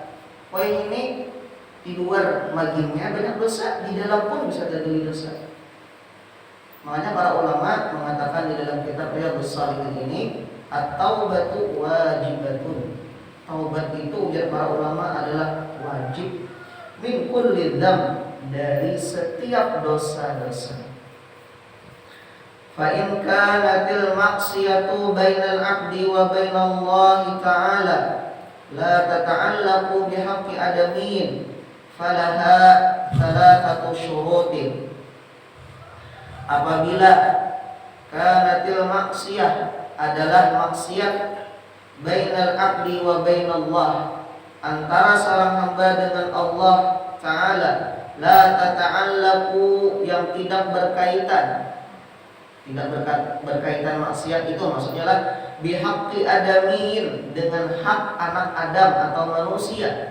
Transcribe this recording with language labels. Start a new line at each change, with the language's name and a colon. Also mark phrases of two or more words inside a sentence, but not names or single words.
Banjar: Ini di luar maginya banyak dosa, di dalam pun bisa tagawi dosa.
Indonesian: Makanya para ulama mengatakan di dalam kitab Riyadhus Shalihin ini,
Arabic: التوبة واجبة.
Indonesian: Taubat itu ujar para ulama adalah wajib
Arabic: من كل ذنب,
Indonesian: dari setiap dosa-dosa.
Arabic: فإن كانت المعصية بين العبد وبين الله تعالى لا تتعلق بحق آدمي فلها ثلاثة شروط.
Indonesian: Apabila
Arabic: كانت المعصية
Indonesian: adalah maksiat
Arabic: بين العبد وبين الله,
Indonesian: antara seorang hamba dengan Allah Ta'ala,
Arabic: لا تتعلق,
Indonesian: yang tidak berkaitan maksiat itu maksudnya lah
Arabic: بحق آدمي,
Indonesian: dengan hak anak Adam atau manusia.